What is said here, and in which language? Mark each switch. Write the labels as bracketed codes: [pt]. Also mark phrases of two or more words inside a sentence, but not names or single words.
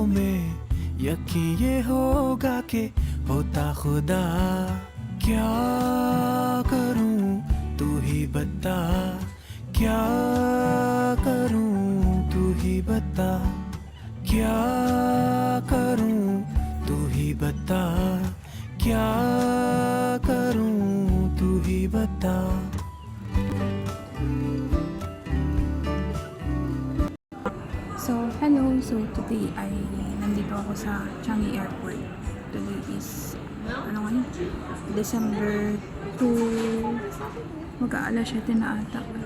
[hi] में यकीन ये होगा कि होता खुदा क्या करूं तू ही बता क्या करूं तू ही बता क्या करूं तू ही बता क्या करूं तू ही बता [en] So, hello. [tl] So, today ay nandito ako sa Changi Airport. [en] Today is, [tl] December 2, mag-aalas 7 na ata.